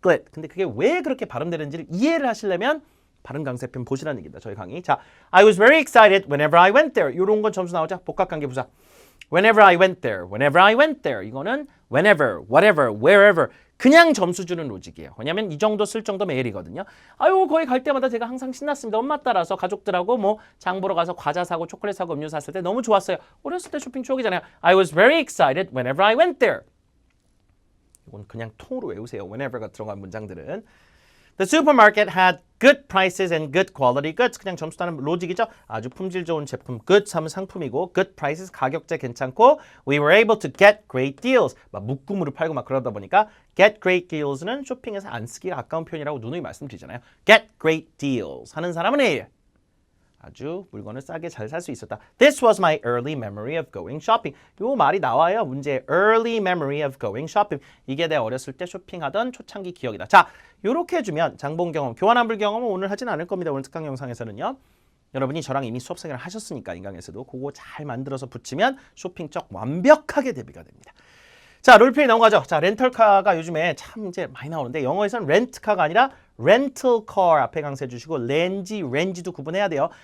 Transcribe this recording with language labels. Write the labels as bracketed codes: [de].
[ko] 근데 그게 왜 그렇게 발음되는지를 이해를 하시려면 발음 강세편 보시라는 얘기입니다. 저희 강의. [en] 자, I was very excited whenever I went there. [ko] 이런 건 점수 나오죠. 복합관계 부사. [en] Whenever I went there. Whenever I went there. [ko] 이거는 whenever, whatever, wherever. 그냥 점수 주는 로직이에요. 왜냐면 이 정도 쓸 정도면 L이거든요. 아유, 거기 갈 때마다 제가 항상 신났습니다. 엄마 따라서 가족들하고 뭐 장 보러 가서 과자 사고 초콜릿 사고 음료 샀을 때 너무 좋았어요. 어렸을 때 쇼핑 추억이잖아요. [en] I was very excited whenever I went there. [ko] 이건 그냥 통으로 외우세요. whenever가 들어간 문장들은. [en] The supermarket had good prices and good quality goods. [ko] 그냥 점수 따는 로직이죠. 아주 품질 좋은 제품. [en] good 하면 상품이고 good prices [ko] 가격제 괜찮고 [en] we were able to get great deals. [ko] 막 묶음으로 팔고 막 그러다 보니까 get great deals는 쇼핑에서 안 쓰기가 아까운 표현이라고 누누이 말씀드리잖아요. get great deals 하는 사람은 A. 아주 물건을 싸게 잘 살 수 있었다. [en] This was my early memory of going shopping. [ko] 요 말이 나와요. 문제 [en] early memory of going shopping. [ko] 이게 내 어렸을 때 쇼핑하던 초창기 기억이다. 자, 요렇게 해주면 장본 경험, 교환환불 경험은 오늘 하진 않을 겁니다. 오늘 특강 영상에서는요. 여러분이 저랑 이미 수업 생활을 하셨으니까 인강에서도 그거 잘 만들어서 붙이면 쇼핑적 완벽하게 대비가 됩니다. 자, 롤플레이 넘어가죠. 자, 렌털카가 요즘에 참 이제 많이 나오는데 영어에서는 렌트카가 아니라 렌털카 앞에 강세해 주시고 렌지도 구분해야 돼요.